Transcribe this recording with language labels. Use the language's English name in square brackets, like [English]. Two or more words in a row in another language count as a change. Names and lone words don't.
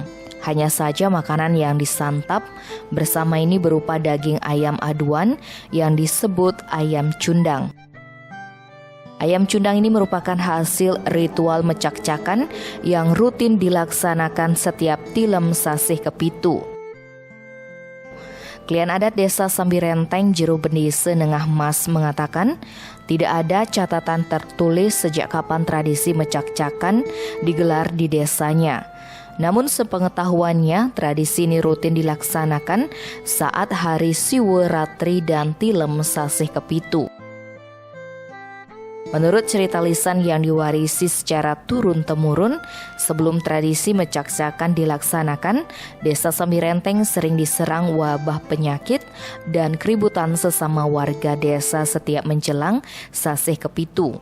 [Indonesian] Hanya saja makanan yang disantap bersama ini berupa daging ayam aduan yang disebut ayam cundang. Ayam cundang ini merupakan hasil ritual Mecak-cakan yang rutin dilaksanakan setiap tilem sasih kepitu. Klien adat Desa Sambirenteng, Jero Bendise Nengah Mas mengatakan, tidak ada catatan tertulis sejak kapan tradisi Mecak-cakan digelar di desanya. Namun sepengetahuannya, tradisi ini rutin dilaksanakan saat hari Siweratri dan tilem sasih kepitu. Menurut cerita lisan yang diwarisi secara turun-temurun, sebelum tradisi Mecak-cakan dilaksanakan, Desa Sambirenteng sering diserang wabah penyakit dan keributan sesama warga desa setiap menjelang sasih kepitu.